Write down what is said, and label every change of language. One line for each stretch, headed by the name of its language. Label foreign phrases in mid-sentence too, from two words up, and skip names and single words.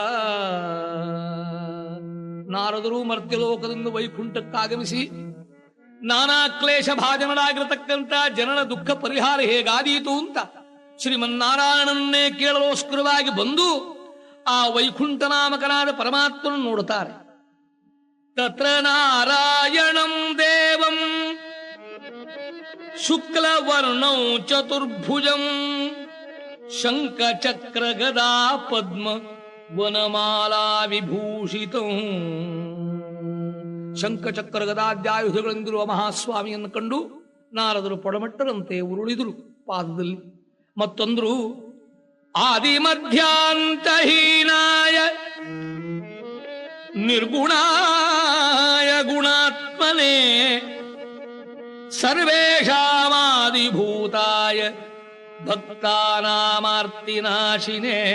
Kannada: ನಾರದರು ಮರ್ತ್ಯಲೋಕದಿಂದ ವೈಕುಂಠಕ್ಕಾಗಮಿಸಿ ನಾನಾ ಕ್ಲೇಶ ಭಾಜನರಾಗಿರತಕ್ಕಂಥ ಜನರ ದುಃಖ ಪರಿಹಾರ ಹೇಗಾದೀತು ಅಂತ ಶ್ರೀಮನ್ನಾರಾಯಣನ್ನೇ ಕೇಳಲೋಸ್ಕರವಾಗಿ ಬಂದು ಆ ವೈಕುಂಠ ನಾಮಕನಾದ ಪರಮಾತ್ಮನ ನೋಡುತ್ತಾರೆ.
Sanskrit: ತತ್ರ ನಾರಾಯಣಂ ದೇವಂ ಶುಕ್ಲವರ್ಣೌ ಚತುರ್ಭುಜಂ ಶಂಖ ಚಕ್ರ ಗದಾ ಪದ್ಮ ವನಮಾಲಾ ವಿಭೂಷಿತಂ.
Kannada: ಶಂಖ ಚಕ್ರ ಗದಾದ್ಯಾಯುಧಗಳೆಂದಿರುವ ಮಹಾಸ್ವಾಮಿಯನ್ನು ಕಂಡು ನಾರದರು ಪೊಡಮಟ್ಟರಂತೆ ಉರುಳಿದರು ಪಾದದಲ್ಲಿ.
Sanskrit: ಮತ್ತೊಂದರು ಆದಿಮಧ್ಯಾಂತಹೀನಾಯ ನಿರ್ಗುಣಾಯ ಗುಣಾತ್ಮನೇ ಸರ್ವೇಷಾಮಾದಿಭೂತಾಯ ಭಕ್ತಾನಾಮಾರ್ತಿನಾಶಿನೇ.